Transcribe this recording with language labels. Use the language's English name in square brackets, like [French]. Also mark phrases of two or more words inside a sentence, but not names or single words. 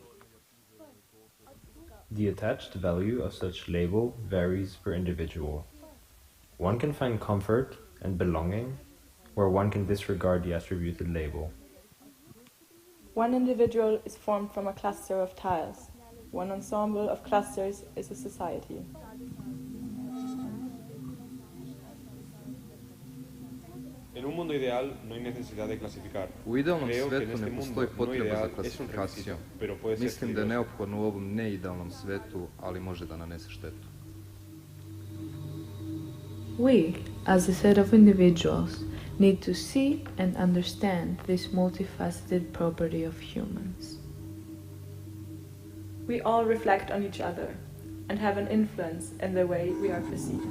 [English] The attached value of such label varies per individual. One can find comfort and belonging where one can disregard the attributed label. One individual is formed from a cluster of tiles. One ensemble of clusters is a society. [Spanish] En un mundo ideal no hay necesidad de clasificar. [Serbian] U idealnom [Spanish] Creo que en [Serbian] svetu [Spanish] este [Serbian] ne [Spanish] mundo [Serbian] postoji [Spanish] no [Serbian] potreba [Spanish] ideal [Serbian] za [Spanish] es un [Serbian] klasifikacijom. [Spanish] requisito, pero puede ser [Serbian] Mislim da je [Spanish] peligroso. [Serbian] neophodno u ovom neidealnom svetu, ali može da nanese štetu. [English] We, as a set of individuals, need to see and understand this multifaceted property of humans. We all reflect on each other and have an influence in the way we are perceived.